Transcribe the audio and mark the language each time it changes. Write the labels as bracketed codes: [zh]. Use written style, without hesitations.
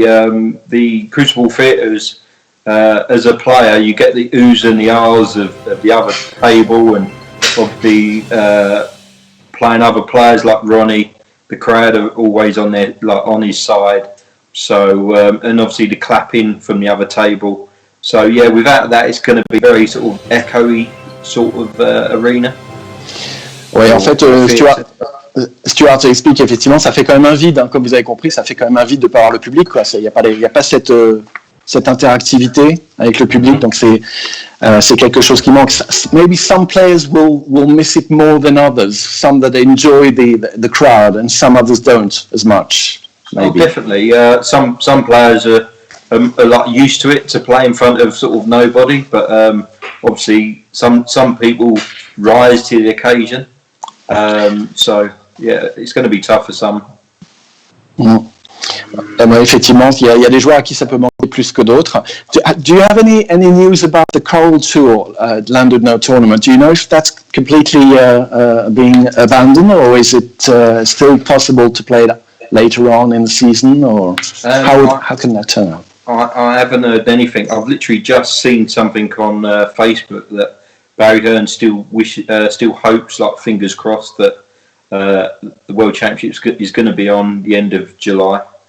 [en] The Crucible Theatres, as a player, you get the oohs and the ahs of the other table, and of the playing other players like Ronnie the crowd are always on his side. So and obviously the clapping from the other table. So yeah, without that, it's going to be very sort of echoey sort of arena. [fr] Oui, en fait, Stuart explique effectivement, ça fait quand même un vide, hein, comme vous avez compris, ça fait quand même un vide de pas avoir le public, quoi. Il y a pas cette interactivité avec le public, donc c'est quelque chose qui manque. [en] Maybe some players will miss it more than others. Some that enjoy the crowd, and some others don't as much. Maybe. Oh, definitely. Some players are like used to it, to play in front of sort of nobody, but obviously some people rise to the occasion. So yeah, it's going to be tough for some. [fr] Effectivement, il y a des joueurs à qui ça peut manquer plus que d'autres. [en] Do you have any news about the Choral Tour, Landed No Tournament? Do you know if that's completely being abandoned, or is it still possible to play that later on in the season, or how can that turn out? I haven't heard anything. I've literally just seen something on Facebook that Barry Hearn still hopes, like fingers crossed, that the World Championships is going to be on the end of July.